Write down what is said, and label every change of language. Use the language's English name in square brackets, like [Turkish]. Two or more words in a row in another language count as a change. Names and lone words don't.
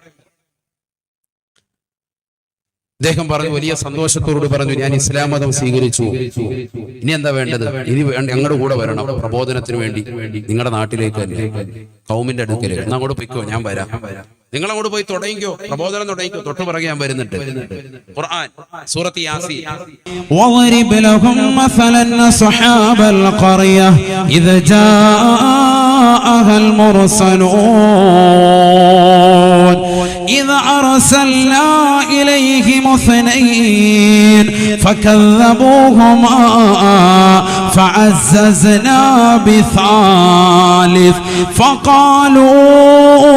[Malayalam] അദ്ദേഹം പറഞ്ഞു, വലിയ സന്തോഷത്തോട് പറഞ്ഞു, ഞാൻ ഇസ്ലാം മതം സ്വീകരിച്ചു. ഇനി എന്താ വേണ്ടത്? ഇനി ഞങ്ങളുടെ കൂടെ വരണം പ്രബോധനത്തിന് വേണ്ടി, നിങ്ങളുടെ നാട്ടിലേക്ക് തന്നെ, കൗമിന്റെ അടുക്കലേക്ക്. എന്നാ അങ്ങോട്ട് പൊയ്ക്കോ, ഞാൻ വരാം. നിങ്ങൾ അങ്ങോട്ട് പോയി തുടങ്ങിക്കോ, പ്രബോധനം തുടങ്ങിക്കോ. തൊട്ട് പുറകെ ഞാൻ വരുന്നുണ്ട്. ഖുർആൻ സൂറത്ത് യാസീൻ. [Arabic] وَضْرِبْ لَهُمْ مَثَلًا أَصْحَابَ الْقَرْيَةِ إِذْ جَاءَهَا الْمُرْسَلُونَ إِذْ أَرْسَلْنَا إِلَيْهِمُ اثْنَيْنِ فَكَذَّبُوهُمَا فَعَزَّزْنَا بِثَالِثٍ فَقَالُوا